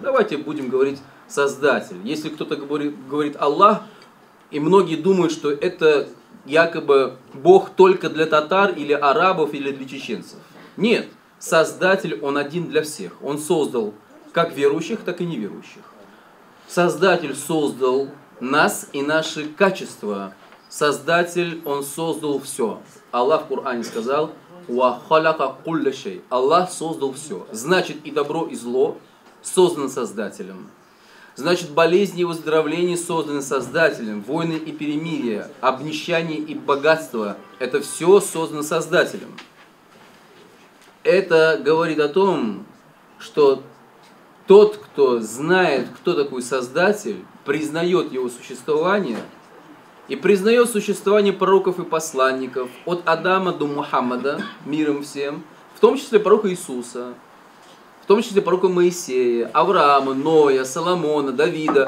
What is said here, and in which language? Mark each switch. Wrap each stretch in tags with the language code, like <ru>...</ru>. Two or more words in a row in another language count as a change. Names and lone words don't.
<ru>Давайте будем говорить «Создатель». Если кто-то говорит «Аллах», и многие думают, что это якобы Бог только для татар или арабов или для чеченцев. Нет. Создатель, Он один для всех. Он создал как верующих, так и неверующих. Создатель создал нас и наши качества. Создатель, Он создал все. Аллах в Коране сказал:</ru> <ar>«وخلق كل شيء».</ar> <ru>Аллах создал все. Значит, и добро, и зло создано Создателем. Значит, болезни и выздоровления созданы Создателем. Войны и перемирие, обнищание и богатство – это все создано Создателем. Это говорит о том, что тот, кто знает, кто такой Создатель, признает его существование и признает существование пророков и посланников от Адама до Мухаммада, миром всем, в том числе пророка Иисуса, в том числе пророка Моисея, Авраама, Ноя, Соломона, Давида.</ru>